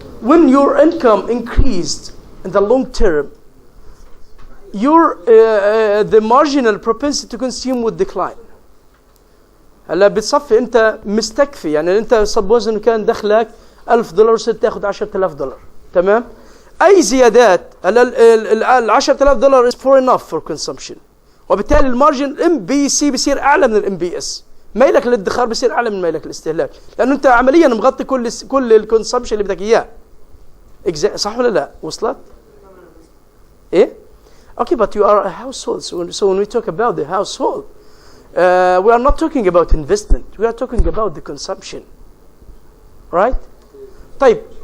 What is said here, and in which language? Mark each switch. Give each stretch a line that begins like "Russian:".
English: When your income increased in the long term, your the marginal propensity to consume would decline.
Arabic: هلا بتصفي انت مستكفي، يعني انت سبوز انه كان دخلك $1000 صرت تاخذ $10,000. تمام؟ اي زيادات هلا ال $10,000
English: is for enough for consumption،
Arabic: وبالتالي المارجن الام بي سي بصير اعلى من الام بي اس. ميلك للادخار بصير اعلى من ميلك للاستهلاك، لانه انت عمليا مغطي كل الكونسبشن اللي بدك اياه. صح ولا لا؟ وصلت؟ ايه؟
English: Okay, but you are a household. So when we talk about the household, we are not talking about investment. We are talking about the consumption, right?
Arabic: طيب.